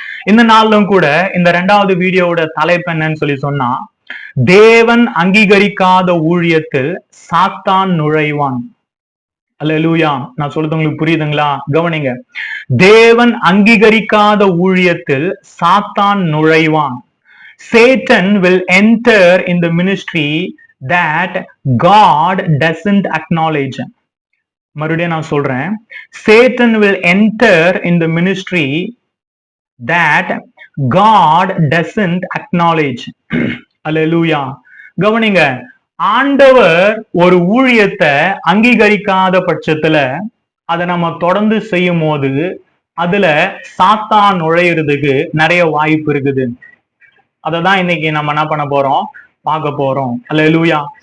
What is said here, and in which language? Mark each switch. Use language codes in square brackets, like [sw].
[ta] இந்த நாளிலும் கூட இந்த 2வது வீடியோவோட தலைப்பு என்னன்னு சொல்லி சொன்னா, தேவன் அங்கீகரிக்காத ஊழியத்தில் சாத்தான் நுழைவான். அல்லேலூயா. நான் சொல்றது உங்களுக்கு புரியுதுங்களா? கவனிங்க. தேவன் அங்கீகரிக்காத ஊழியத்தில் சாத்தான் நுழைவான். [en] Satan will enter in the ministry that God doesn't acknowledge. [ta] மறுபடியும் நான் சொல்றேன். [en] Satan will enter in the ministry that God doesn't acknowledge. [ta] அல்லேலூயா. கவனிங்க. ஆண்டவர் ஒரு ஊழியத்தை அங்கீகரிக்காத பட்சத்துல அதை நம்ம தொடர்ந்து செய்யும் போது அதுல சாத்தான் நுழையிறதுக்கு நிறைய வாய்ப்பு இருக்குது. அததான் இன்னைக்கு நம்ம என்ன பண்ண போறோம், பார்க்க போறோம். அல்லேலூயா.